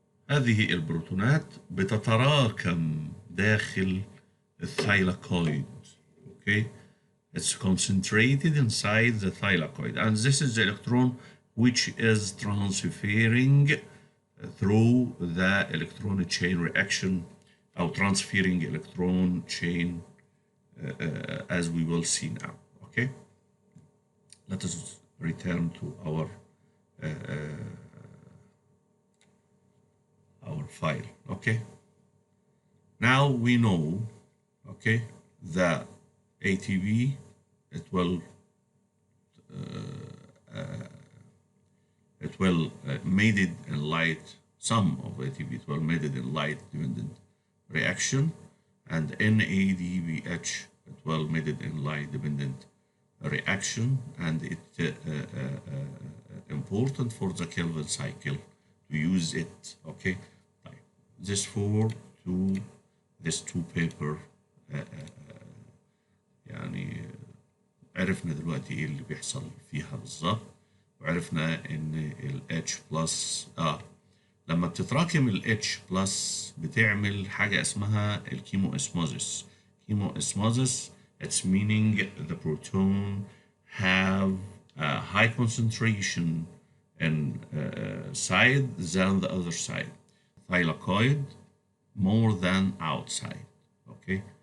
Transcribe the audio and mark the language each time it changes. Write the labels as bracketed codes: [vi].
[ar] هذه البروتونات بتتراكم داخل الثايلاكويد. [en] Okay, it's concentrated inside the thylakoid, and this is the electron which is transferring through the electron chain reaction or transferring electron chain as we will see now. Okay, let us return to our file. Okay, now we know, okay, that ATP it will made it in light, some of ATP it will made it in light dependent reaction, and NADPH it will made it in light dependent reaction, and it important for the Kelvin cycle to use it. Okay, this two paper [ar] يعني عرفنا دلوقتي ايه اللي بيحصل فيها بالظبط، وعرفنا ان ال H plus لما بتتراكم ال H plus بتعمل حاجة اسمها الكيمو اسموزيس. [en] Chemiosmosis it's meaning the proton have a high concentration inside than the other side. Thylakoid more than outside. Okay.